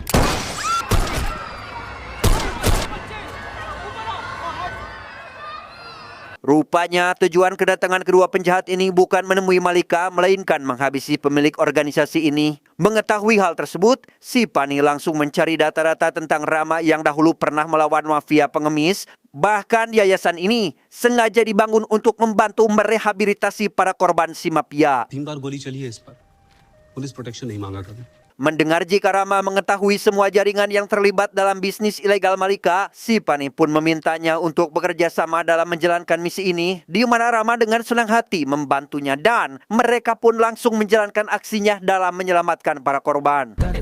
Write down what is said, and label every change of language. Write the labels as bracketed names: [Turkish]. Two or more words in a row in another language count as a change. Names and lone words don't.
[Indonesian] Rupanya tujuan kedatangan kedua penjahat ini bukan menemui Malika, melainkan menghabisi pemilik organisasi ini. Mengetahui hal tersebut, Sipani langsung mencari data-data tentang Rama yang dahulu pernah melawan mafia pengemis. Bahkan yayasan ini sengaja dibangun untuk membantu merehabilitasi para korban si mafia. [Hindi] 3 बार गोली चली है इस पर पुलिस प्रोटेक्शन नहीं मांगा कभी [Indonesian] Mendengar jika Rama mengetahui semua jaringan yang terlibat dalam bisnis ilegal Malika, Sipani pun memintanya untuk bekerja sama dalam menjalankan misi ini, di mana Rama dengan senang hati membantunya dan mereka pun langsung menjalankan aksinya dalam menyelamatkan para korban.